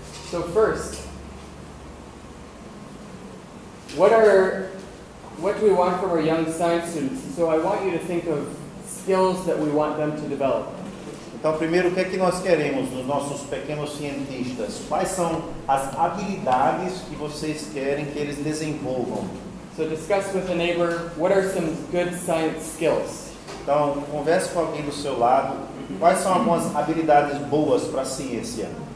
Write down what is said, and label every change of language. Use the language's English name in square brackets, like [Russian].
[English] So first, what do we want from our young science students? So I want you to think of skills that we want them to develop. [Portuguese] Então, primeiro, o que é que nós queremos dos nossos pequenos cientistas? Quais são as habilidades que vocês querem que eles desenvolvam? [English] So discuss with a neighbor, what are some good science skills? [Portuguese] Então, converse com alguém do seu lado. Quais são algumas habilidades boas para a ciência?